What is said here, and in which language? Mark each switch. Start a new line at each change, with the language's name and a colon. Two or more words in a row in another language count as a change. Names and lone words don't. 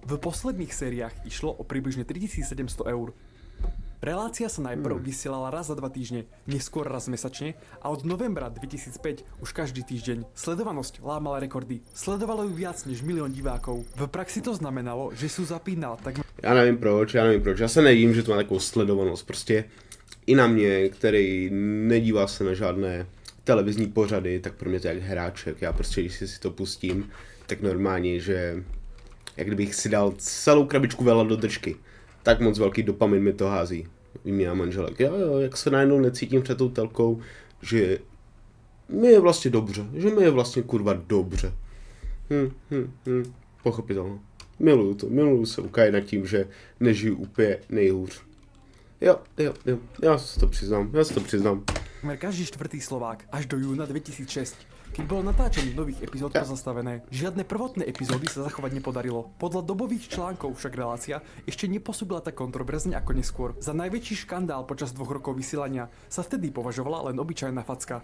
Slovak: V posledných sériách išlo o približne 3700 eur. Relácia sa najprv vysielala raz za 2 týždne, neskôr raz mesačne a od novembra 2005 už každý týždeň. Sledovanosť lámala rekordy. Sledovalo ju viac než 1 000 000 divákov. V praxi to znamenalo, že sú zapínal tak...
Czech: Já nevím proč. Já se nedivím, že to má takovou sledovanost. Prostě i na mě, který nedívá se na žádné televizní pořady, tak pro mě to je jak hráček. Já prostě, když si to pustím, tak normálně, že jak kdybych si dal celou krabičku vela do držky. Tak moc velký dopamin mi to hází. Výměna manželek. Jo, jak se najednou necítím před tou telkou, že mi je vlastně dobře. Že mi je vlastně kurva dobře. Pochopitelno. Miluju se ukájet nad tím, že nežiju úplně nejhůř. Jo. Já se to přiznám.
Slovak: Každý štvrtý Slovák až do júna 2006. Keď bolo natáčanie nových epizód pozastavené, žiadne prvotné epizódy sa zachovať nepodarilo. Podľa dobových článkov však relácia ešte nepôsobila tak kontroverzne ako neskôr. Za najväčší škandál počas 2 rokov vysielania sa vtedy považovala len obyčajná facka.